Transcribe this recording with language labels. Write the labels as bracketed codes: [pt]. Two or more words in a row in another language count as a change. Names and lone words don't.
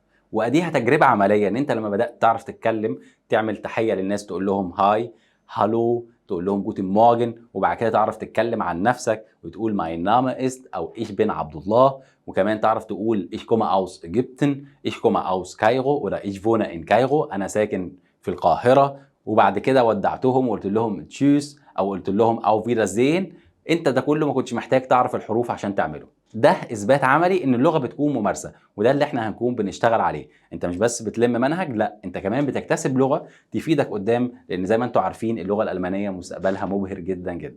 [ar] وأديها تجربة عملية إن أنت لما بدأت تعرف تتكلم تعمل تحية للناس تقول لهم هاي هالو تقول لهم [de] Guten Morgen [ar] وبعد كده تعرف تتكلم عن نفسك وتقول [de] Mein Name ist [ar] أو [de] ich bin [ar] عبد الله. وكمان تعرف تقول [de] ich komme aus Ägypten. ich komme aus [ar] كايرو ولا [de] ich wohne in [ar] كايرو أنا ساكن في القاهرة. وبعد كده ودعتهم وقلت لهم تشيوس او قلت لهم او فيرازين، انت ده كله ما كنتش محتاج تعرف الحروف عشان تعمله. ده اثبات عملي ان اللغه بتكون ممارسه، وده اللي احنا هنكون بنشتغل عليه. انت مش بس بتلم منهج، لا انت كمان بتكتسب لغه تفيدك قدام، لان زي ما انتم عارفين اللغه الالمانيه مستقبلها مبهر جدا جدا.